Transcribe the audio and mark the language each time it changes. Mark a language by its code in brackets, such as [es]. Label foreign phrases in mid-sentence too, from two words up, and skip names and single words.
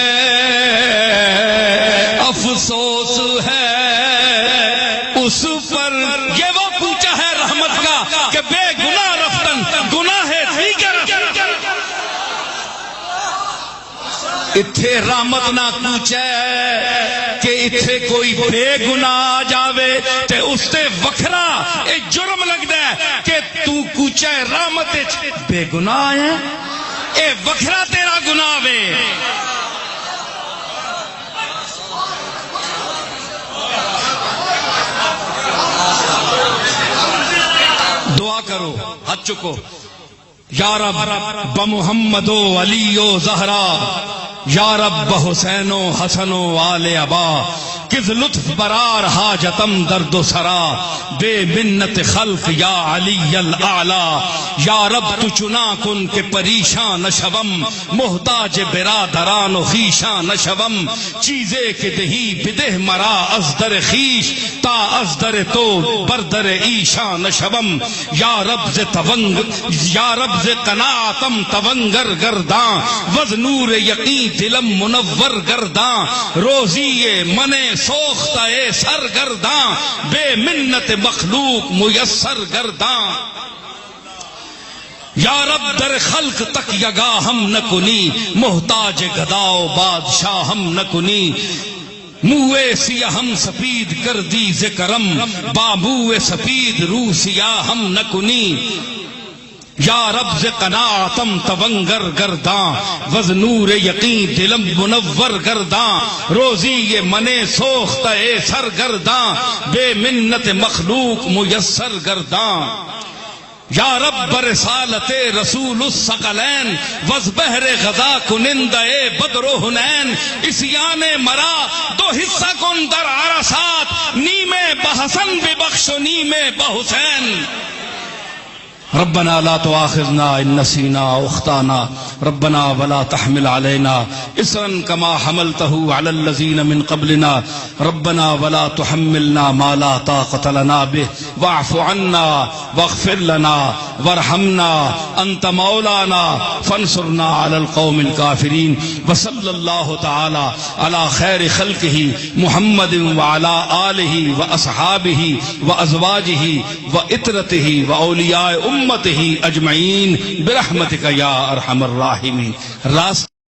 [ur] افسوس ہے اس پر. یہ وہ پوچھا ہے رحمت کا کہ [fa] بے گناہ رفتن گناہ دیگر. [pa] اتھے رحمت نہ پوچھے کہ اتھے کوئی بے گناہ آ جاوے تے اس تے وکھرا اے جرم لگدا ہے کہ تو کوچے رحمت بے گناہ ہے، اے وکھرا تیرا گناہ وے. [ur] دعا کرو، [pa] ہاتھ چکو. [fa] یا رب بمحمد و علی و زہرا، یا رب بحسین و حسن و آل ابا، کز لطف برار حاجتم درد و سرا، بے منت خلق یا علی الاعلی. یا رب تو چنا کن کہ پریشان نشوم، محتاج برادران و خیشان نشوم، چیزے کہ دہی بدہ مرا از در خیش، تا از در تو بردر ایشان نشوم. یا رب ز تونگ، یا رب ز قناعتم تونگر گرداں، وز نور یقین دلم منور گرداں، روزی من سوختہ سرگرداں، بے منت مخلوق میسر گرداں. یا رب در خلق تک یگا ہم نہ کنی، محتاج گداؤ بادشاہ ہم نہ کنی. موے سیاہ ہم سپید کر دی ذکرم، با موے سپید رو سیاہ ہم نہ کنی. یا رب ز قناعتم تونگر گرداں وز نور یقین دلم منور گرداں روزی یہ منے سوختہ سرگرداں بے منت مخلوق میسر گرداں یا رب برسالت رسول الثقلین وز بحر غذا کنندہ بدر و حنین اسیان مرا دو حصہ کن در عرصات نیمے بحسن ببخش و نیمے بحسین [ar] ربنا لا تؤاخذنا ان نسينا او اخطانا ربنا ولا تحمل علينا اصرا كما حملته على الذين من قبلنا ربنا ولا تحملنا ما لا طاقة لنا به واعف عنا واغفر لنا وارحمنا انت مولانا فانصرنا على القوم الكافرين وصلى الله تعالى على خير خلقه محمد وعلى آله واصحابه وازواجه وإترته واولياء امته اجمعین برحمتک یا ارحم الراحمین.